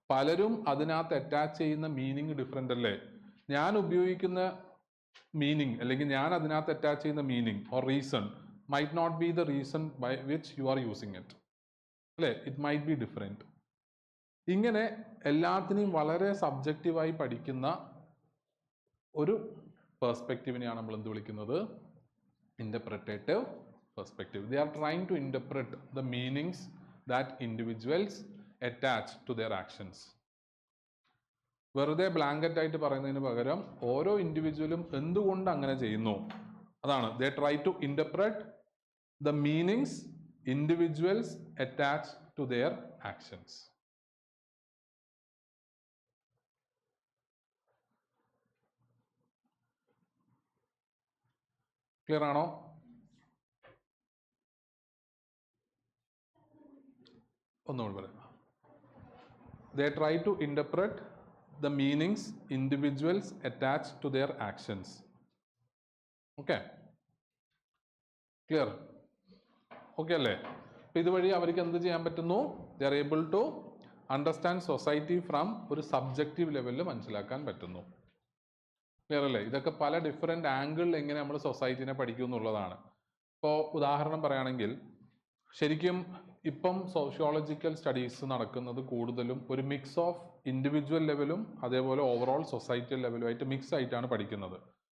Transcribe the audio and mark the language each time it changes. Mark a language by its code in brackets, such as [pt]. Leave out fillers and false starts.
[ml] പലരും അതിനകത്ത് അറ്റാച്ച് ചെയ്യുന്ന മീനിങ് ഡിഫറെൻ്റ് അല്ലേ? ഞാൻ ഉപയോഗിക്കുന്ന മീനിങ് അല്ലെങ്കിൽ ഞാൻ അതിനകത്ത് അറ്റാച്ച് ചെയ്യുന്ന meaning [en] or reason might not be the reason by which you are using it [ml] അല്ലേ? [en] It might be different. [ml] ഇങ്ങനെ എല്ലാത്തിനെയും വളരെ സബ്ജക്റ്റീവായി പഠിക്കുന്ന ഒരു പെർസ്പെക്റ്റീവിനെയാണ് നമ്മൾ എന്ത് വിളിക്കുന്നത്? [en] Interpretative perspective. They are trying to interpret the meanings that individuals attach to their actions. [ml] വെറുതെ ബ്ലാങ്കറ്റ് ആയിട്ട് പറയുന്നതിന് പകരം ഓരോ ഇൻഡിവിജ്വലും എന്തുകൊണ്ട് അങ്ങനെ ചെയ്യുന്നു അതാണ്. [en] They try to interpret the meanings individuals attach to their actions. [ml] Clear ആണോ? ഒന്നുകൂടി പറയാം. [en] They try to interpret the meanings individuals attach to their actions. Okay? Clear? Okay അല്ലേ? [ml] ഇതുവഴി അവർക്ക് എന്ത് ചെയ്യാൻ പറ്റുന്നു? [en] They are able to understand society from [ml] ഒരു സബ്ജക്റ്റീവ് ലെവലിൽ മനസ്സിലാക്കാൻ പറ്റുന്നു. ക്ലിയർ അല്ലേ? ഇതൊക്കെ പല ഡിഫറെൻ്റ് ആംഗിളിൽ എങ്ങനെ നമ്മൾ സൊസൈറ്റിനെ പഠിക്കും എന്നുള്ളതാണ്. ഇപ്പോൾ ഉദാഹരണം പറയുകയാണെങ്കിൽ, ശരിക്കും ഇപ്പം സോഷ്യോളജിക്കൽ സ്റ്റഡീസ് നടക്കുന്നത് കൂടുതലും ഒരു മിക്സ് ഓഫ് ഇൻഡിവിജ്വൽ ലെവലും അതേപോലെ ഓവറോൾ സൊസൈറ്റിയൽ ലെവലുമായിട്ട് മിക്സ് ആയിട്ടാണ് പഠിക്കുന്നത്.